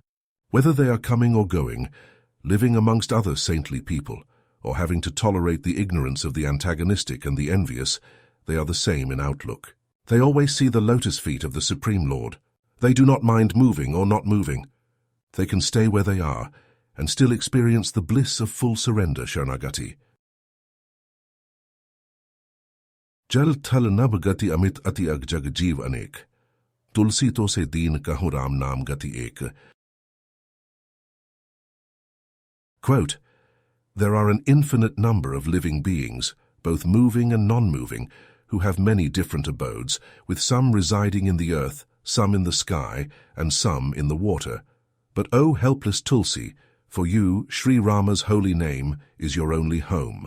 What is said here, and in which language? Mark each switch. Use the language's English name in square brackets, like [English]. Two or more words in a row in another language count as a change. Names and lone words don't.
[English] Whether they are coming or going, living amongst other saintly people, or having to tolerate the ignorance of the antagonistic and the envious, they are the same in outlook. They always see the lotus feet of the Supreme Lord. They do not mind moving or not moving. They can stay where they are and still experience the bliss of full surrender, Sharanagati. [Awadhi] जल थल नभ गति अमित अति अग जग जीव अनेक. तुलसी तो से दीन कहूँ राम नाम गति एक. [English] Quote, there are an infinite number of living beings, both moving and non-moving, who have many different abodes, with some residing in the earth, some in the sky, and some in the water. But O helpless Tulsi, for you, Shri Rama's holy name is your only home.